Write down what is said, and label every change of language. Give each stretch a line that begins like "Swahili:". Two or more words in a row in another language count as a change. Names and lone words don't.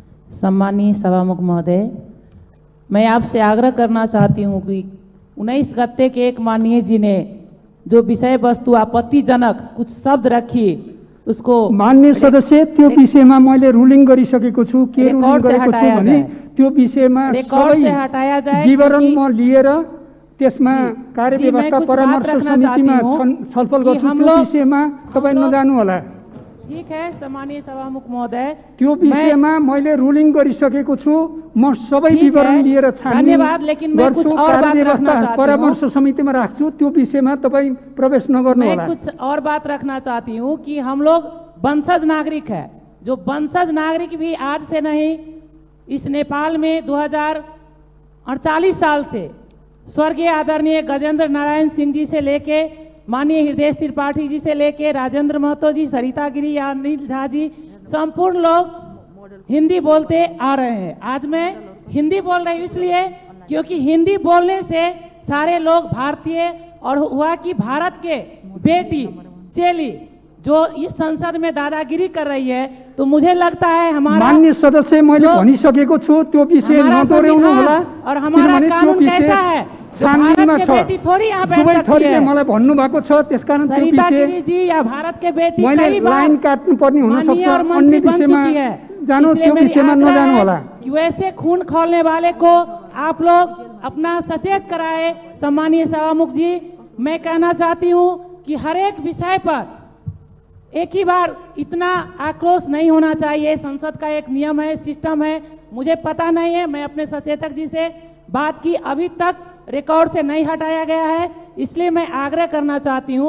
Hindi: सम्मानीय सभामुख महोदय, मैं आपसे आग्रह करना चाहती हूँ कि 19 गते के एक माननीय जी ने जो विषय वस्तु आपत्तिजनक कुछ शब्द रखी उसको
Nepali: माननीय सदस्य त्यो विषयमा मैले रुलिङ गरिसकेको छु। के रुलिङ गरेको छु भने त्यो विषयमा सबै विवरण म लिएर त्यसमा कार्यव्यवस्था परामर्श समितिमा छलफल गर्छु। त्यो विषयमा तपाईं नजानु होला।
Hindi: ठीक है सम्मानीय सभामुख महोदय,
Nepali: त्यो विषयमा मैले रुलिङ गरिसकेको छु। म सबै विवरण लिएर
Hindi: धन्यवाद, लेकिन मैं कुछ और बात रखना चाहती हूँ।
Nepali: परामर्श समितिमा राख्छु। त्यो विषयमा तपाईं प्रवेश नगर्नु होला।
Hindi: मैं कुछ और बात रखना चाहती हूँ कि हम लोग वंशज नागरिक है। जो वंशज नागरिक भी आज से नहीं, इस नेपाल में 2048 साल से स्वर्गीय आदरणीय गजेंद्र नारायण सिंह जी से लेके माननीय हृदय त्रिपाठी जी से लेके राजेंद्र महतो जी, सरिता गिरी या अनिल झा जी, संपूर्ण लोग हिंदी बोलते आ रहे हैं। आज मैं हिंदी बोल रही हूँ इसलिए क्योंकि हिंदी बोलने से सारे लोग भारतीय, और हुआ कि भारत के बेटी चेली जो इस संसद में दादागिरी कर रही है, तो मुझे लगता है हमारा
Nepali: माननीय सदस्य मैले भनिसकेको छु त्यो विषय नदोहोर्याउनु होला।
Hindi: और हमारा कानून कैसा है,
Nepali: छानबिनमा छ।
Hindi: बेटी थोड़ी यहाँ बैठ सकती है।
Nepali: मलाई भन्नु भएको छ, त्यसकारण त्यो
Hindi: सरिता
Nepali: विषय
Hindi: गिरी जी या भारत के बेटी
Nepali: मैले
Hindi: कई बार
Nepali: लाइन काट्नु पर्ने हुन सक्छ।
Hindi: और मंत्री बन चुकी है।
Nepali: जानो त्यो विषयमा नजानु होला।
Hindi: कि वैसे खून खौलने वाले को आप लोग अपना सचेत कराए। सम्मानीय सभामुख जी, मैं कहना चाहती हूँ कि हर एक विषय पर एक ही बार इतना आक्रोश नहीं होना चाहिए। संसद का एक नियम है, सिस्टम है। मुझे पता नहीं है, मैं अपने सचेतक जी से बात की, अभी तक रिकॉर्ड से नहीं हटाया गया है, इसलिए मैं आग्रह करना चाहती हूं।